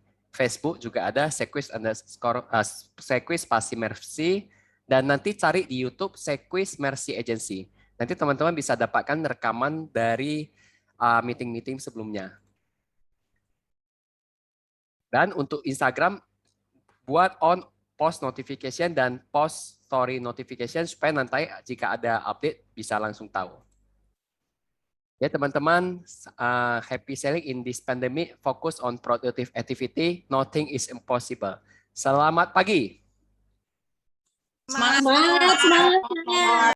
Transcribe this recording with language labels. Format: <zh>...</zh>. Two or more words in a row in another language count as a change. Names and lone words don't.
<id>Facebook juga ada Sequis Mercy. Dan nanti cari di YouTube Sequis Mercy Agency. Nanti teman-teman bisa dapatkan rekaman dari meeting-meeting sebelumnya. Dan untuk Instagram, buat</id> <en>on post notification</en> <id>dan</id> <en>post story notification</en> <id>supaya nanti jika ada update bisa langsung tahu. Ya teman-teman,</id> <en>happy selling in this pandemic, focus on productive activity, nothing is impossible.</en> <id>Selamat pagi. Semangat.</id>